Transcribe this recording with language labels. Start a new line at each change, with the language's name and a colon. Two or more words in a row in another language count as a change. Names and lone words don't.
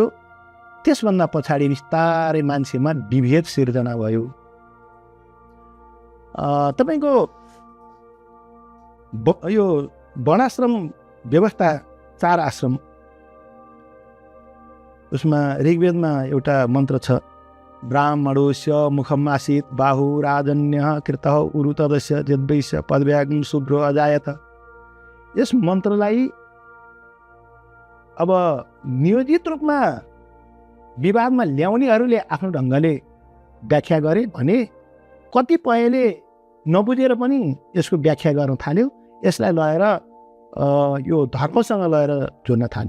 Nepali: त्यसभन्दा पछाडि बिस्तारै मान्छेमा विभेद सिर्जना भयो। तपाईँको यो वर्णाश्रम व्यवस्था 4 आश्रम, उसमा ऋग्वेदमा एउटा मन्त्र छ,
Sanskrit: ब्राह्मणोस्य मुखमासीत बाहु राजन्य कृतः उरुतदस्य जद्वैस्य पदव्याग्म शूद्रो अजायत।
Nepali: यस मन्त्रलाई अब नियोजित रूपमा विवादमा ल्याउनेहरूले आफ्नो ढङ्गले व्याख्या गरे भने कतिपयले नबुझेर पनि यसको व्याख्या गर्न थाल्यो। यसलाई लगेर यो धर्मसँग लगेर जोड्न थाल्यो।